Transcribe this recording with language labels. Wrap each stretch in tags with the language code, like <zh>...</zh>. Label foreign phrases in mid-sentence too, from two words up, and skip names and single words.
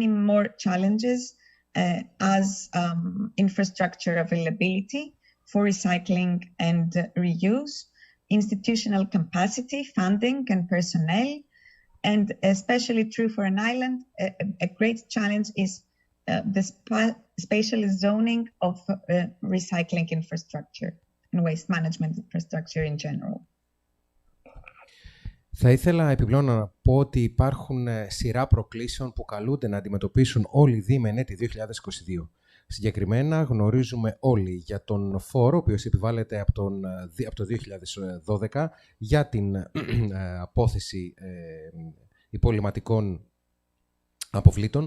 <en>more challenges as infrastructure availability for recycling and reuse, institutional capacity, funding and personnel, and especially true for an island, a great challenge is the spatial zoning of recycling infrastructure and waste management infrastructure in general.</en> <el>Θα ήθελα επιπλέον να πω ότι υπάρχουν σειρά προκλήσεων που καλούνται να αντιμετωπίσουν όλοι οι Δήμοι εν έτη 2022. Συγκεκριμένα γνωρίζουμε όλοι για τον φόρο, ο οποίος επιβάλλεται από το 2012 για την απόθεση υπολειμματικών αποβλήτων.</el>